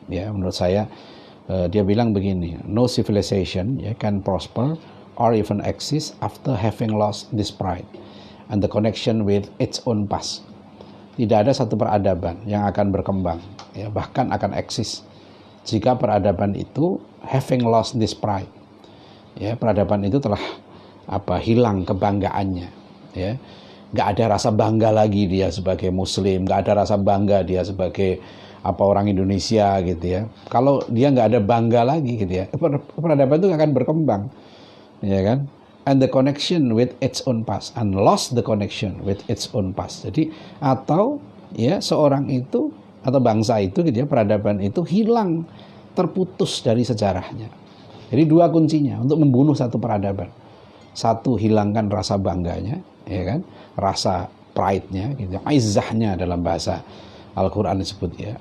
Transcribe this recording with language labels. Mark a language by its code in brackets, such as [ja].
[id] Ya, menurut saya dia bilang begini, [en] no civilization can prosper or even exist after having lost this pride and the connection with its own past. [id] Tidak ada satu peradaban yang akan berkembang, ya, bahkan akan eksis jika peradaban itu [en] having lost this pride. [id] Ya, peradaban itu telah hilang kebanggaannya, ya. Nggak ada rasa bangga lagi dia sebagai Muslim, nggak ada rasa bangga dia sebagai orang Indonesia gitu ya. Kalau dia nggak ada bangga lagi gitu ya, peradaban itu akan berkembang, ya kan? [en] And the connection with its own past, and lost the connection with its own past. [id] Jadi atau ya seorang itu atau bangsa itu gitu ya, peradaban itu hilang, terputus dari sejarahnya. Jadi dua kuncinya untuk membunuh satu peradaban. Satu, hilangkan rasa bangganya, ya kan? Rasa pride-nya gitu. Aizzahnya dalam bahasa Al-Qur'an disebut ya.